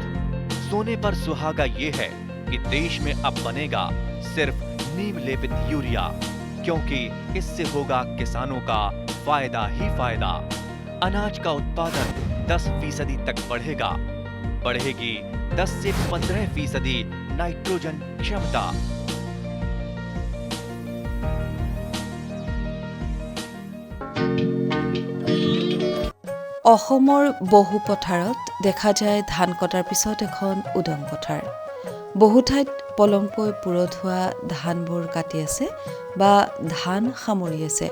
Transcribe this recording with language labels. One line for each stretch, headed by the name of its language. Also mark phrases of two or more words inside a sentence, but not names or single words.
Hindi: सोने पर सुहागा ये है कि देश में अब बनेगा सिर्फ नीम लेपित यूरिया, क्योंकि इससे होगा किसानों का फायदा ही फायदा। अनाज का उत्पादन 10% तक बढ़ेगा, बढ़ेगी 10 से 15% नाइट्रोजन क्षमता।
Assamese: অসমৰ বহু পথাৰত দেখা যায় ধান কটাৰ পিছত এখন উদং পথাৰ। বহু ঠাইত পলমকৈ পুৰঠ হোৱা ধানবোৰ কাটি আছে বা ধান সামৰি আছে।